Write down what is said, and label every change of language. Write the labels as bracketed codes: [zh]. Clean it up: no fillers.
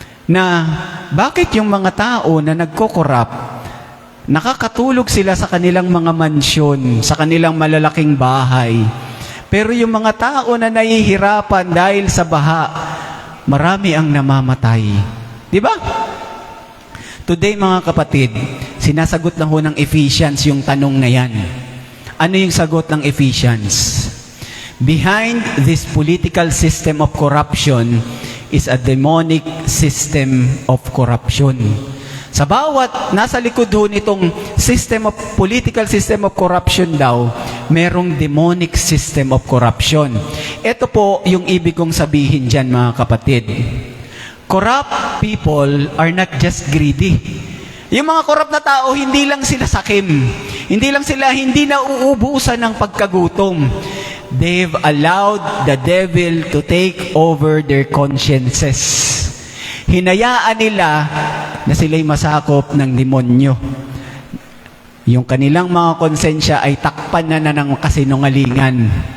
[tl] Na bakit yung mga tao na nagko-corrupt, nakakatulog sila sa kanilang mga mansyon, sa kanilang malalaking bahay. Pero yung mga tao na nahihirapan dahil sa baha, marami ang namamatay. Di ba? Today mga kapatid, sinasagot lang ho ng Ephesians yung tanong na yan. Ano yung sagot ng Ephesians? [en] Behind this political system of corruption is a demonic system of corruption. [tl] Sa bawat nasa likod ho nitong [en] political system of corruption [tl] daw, merong [en] demonic system of corruption. [tl] Ito po yung ibig kong sabihin dyan mga kapatid. [en] Corrupt people are not just greedy. [tl] Yung mga corrupt na tao, hindi lang sila sakim. Hindi na uubusan ng pagkagutom. [en] They've allowed the devil to take over their consciences. [tl] Hinayaan nila na sila'y masakop ng demonyo. Yung kanilang mga konsensya ay takpan na ng kasinungalingan.